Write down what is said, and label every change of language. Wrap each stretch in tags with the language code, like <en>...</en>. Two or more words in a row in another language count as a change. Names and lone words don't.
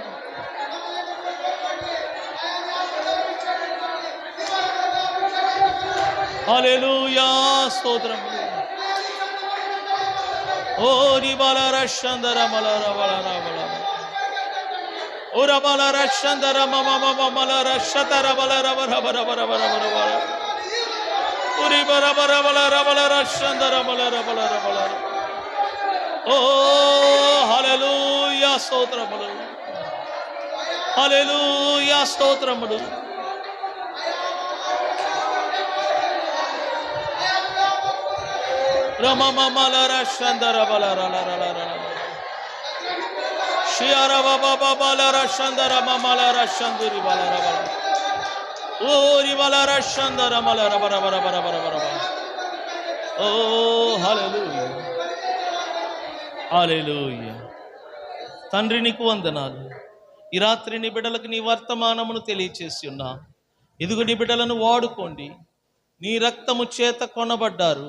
<te>Hallelujah. Stotram. Oh, ribalara shandara malara balara balara. Oh, rabalara shandara mama mama malara shatara balara bara bara bara bara bara bara. Uri bara bara balara balara shandara balara balara balara. Oh, hallelujah, stotram. Hallelujah, stotram. Rama mama lara shandara balara lara lara. Shiara baba baba lara shandara mama lara shanduri balara balara. Oh, ribalara shandara malara bara bara bara bara bara. Oh, hallelujah. Hallelujah. తండ్రి నీకు వందనాలు. ఈ రాత్రి నీ బిడ్డలకు నీ వర్తమానమును తెలియచేసి ఉన్నా. ఇదిగో నీ బిడ్డలను వాడుకోండి. నీ రక్తము చేత కొనబడ్డారు.</te>